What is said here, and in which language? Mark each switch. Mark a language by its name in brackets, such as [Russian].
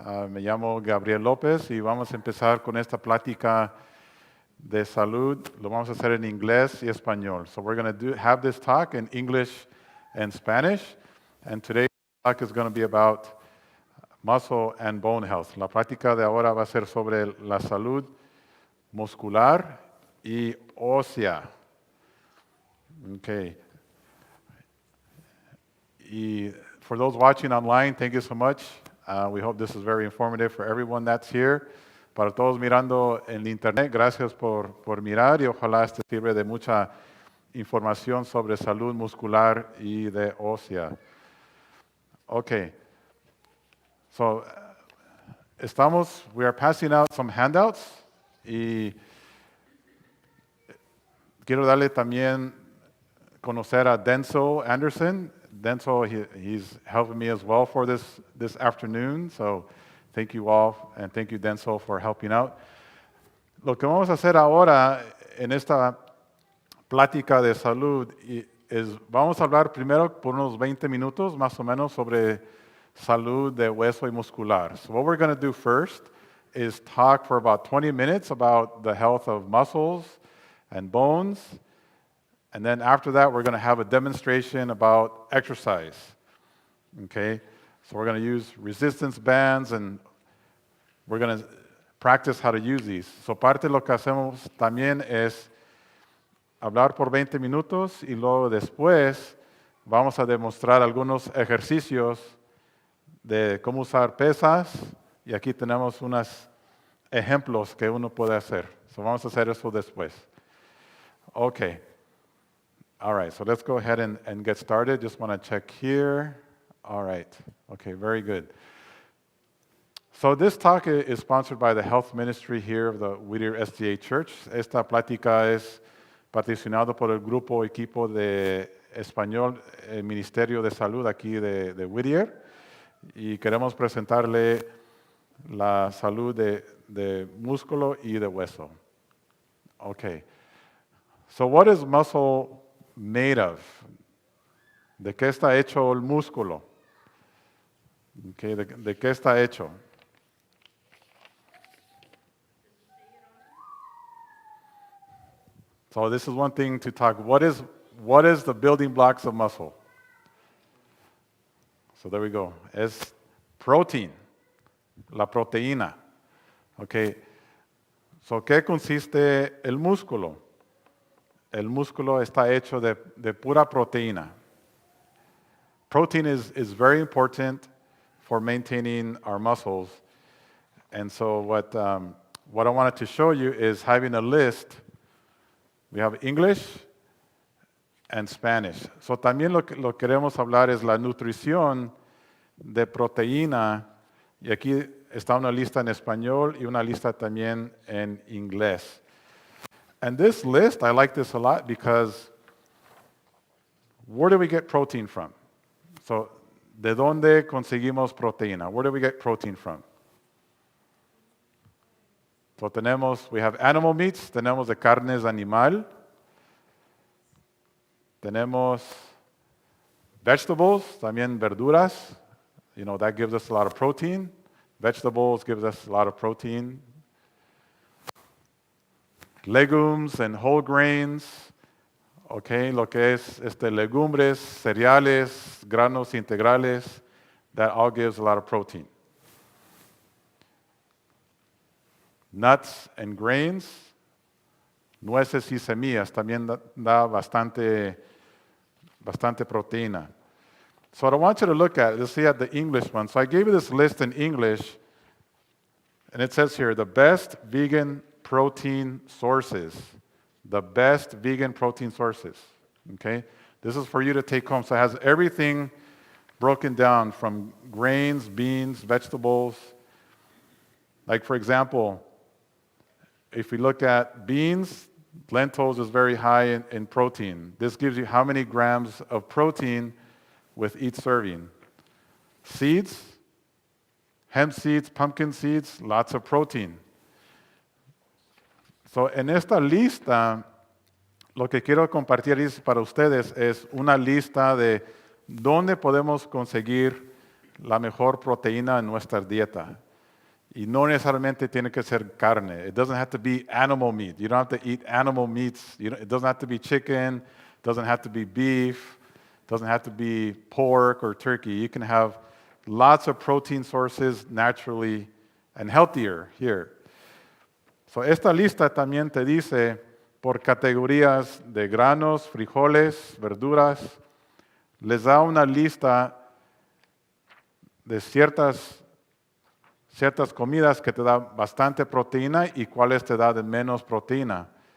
[Spanish] Me llamo Gabriel Lopez y vamos a empezar con esta plática de salud. Lo vamos a hacer en inglés y español. [English] So we're going to have this talk in English and Spanish. And today's talk is going to be about muscle and bone health. [Spanish] La plática de ahora va a ser sobre la salud muscular y ósea. [English] Okay. Y for those watching online, thank you so much. We hope this is very informative for everyone that's here. [Spanish] Para todos mirando en internet, gracias por mirar y ojalá este sirva de mucha información sobre salud muscular y de ósea. Okay. [English] So, we are passing out some handouts [Spanish] y quiero darle también conocer a Denzel Anderson. [English] Denzel, he's helping me as well for this afternoon. So thank you all, and thank you, Denzel, for helping out. [Spanish] Lo que vamos a hacer ahora en esta plática de salud es, vamos a hablar primero por unos 20 minutos más o menos sobre salud de hueso y muscular. [English] So what we're going to do first is talk for about 20 minutes about the health of muscles and bones. And then after that, we're going to have a demonstration about exercise. Okay? So we're going to use resistance bands and we're going to practice how to use these. [Spanish] So parte de lo que hacemos también es hablar por 20 minutos y luego después vamos a demostrar algunos ejercicios de cómo usar pesas y aquí tenemos unos ejemplos que uno puede hacer. So vamos a hacer eso después. [English] Okay. All right, so let's go ahead and get started. Just want to check here. All right. Okay, very good. So this talk is sponsored by the health ministry here of the Whittier SDA Church. [Spanish] Esta plática es patrocinado por el grupo equipo de español, el Ministerio de Salud aquí de Whittier. Y queremos presentarle la salud de músculo y de hueso. [English] Okay. So what is muscle made of? [Spanish] ¿De qué está hecho el músculo? Okay, ¿de qué está hecho? [English] So this is one thing to talk. What is the building blocks of muscle? So there we go. Es protein, la proteína. Okay. [Spanish] So ¿qué consiste el músculo? El músculo está hecho de pura proteína. [English] Protein is very important for maintaining our muscles. And so what I wanted to show you is having a list. We have English and Spanish. [Spanish] So también lo que queremos hablar es la nutrición de proteína. Y aquí está una lista en español y una lista también en inglés. [English] And this list, I like this a lot because where do we get protein from? [Spanish] So, ¿de dónde conseguimos proteína? [English] Where do we get protein from? So we have animal meats, [Spanish] tenemos de carnes animal, tenemos [English] vegetables, [Spanish] también verduras, [English] that gives us a lot of protein. Vegetables gives us a lot of protein. Legumes and whole grains, okay, [Spanish] lo que es legumbres, cereales, granos integrales, [English] that all gives a lot of protein. Nuts and grains, [Spanish] nueces y semillas, también da bastante proteína. [English] So I want you to look at it. Let's see at the English one. So I gave you this list in English, and it says here, the best vegan protein sources. The best vegan protein sources. Okay? This is for you to take home. So it has everything broken down from grains, beans, vegetables. Like, for example, if we look at beans, lentils is very high in protein. This gives you how many grams of protein with each serving. Seeds, hemp seeds, pumpkin seeds, lots of protein. [Spanish] So, en esta lista, lo que quiero compartir para ustedes es una lista de dónde podemos conseguir la mejor proteína en nuestra dieta. Y no necesariamente tiene que ser carne. [English] It doesn't have to be animal meat. You don't have to eat animal meats. It doesn't have to be chicken. It doesn't have to be beef. It doesn't have to be pork or turkey. You can have lots of protein sources naturally and healthier here. [Spanish] So, esta lista también te dice por categorías de granos, frijoles, verduras. Les da una lista de ciertas comidas que te da bastante proteína y cuáles te da de menos proteína.